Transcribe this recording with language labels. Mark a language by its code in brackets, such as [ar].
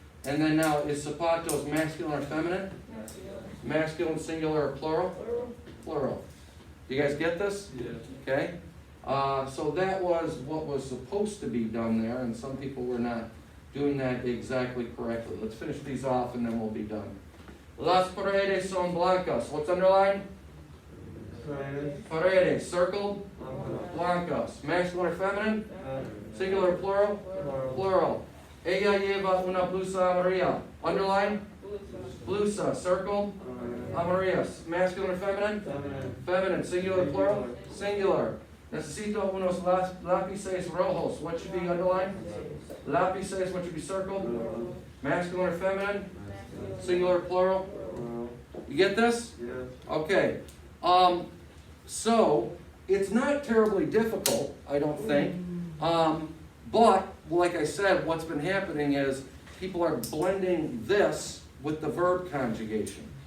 [en] And then now, is zapatos masculine or feminine? Masculine, singular, or plural? Plural. Do you guys get this? Yeah. Okay. So that was what was supposed to be done there, and some people were not doing that exactly correctly. Let's finish these off and then we'll be done. [es] Las paredes son blancas. [en] What's underlined? Paredes. Circled? Blancas. Masculine or feminine? Singular or plural? Plural. [es] Ella lleva una blusa amarilla. [en] Underline? Blusa. Circled? Amarillas. Masculine or feminine? Feminine. Singular or plural? Singular. [es] Necesito unos lápices rojos. [en] What should be underlined? Lápices. What should be circled? Masculine or feminine? Singular or plural? You get this? Yeah. Okay. So it's not terribly difficult, I don't think. But like I said, what's been happening is people are blending this with the verb conjugation.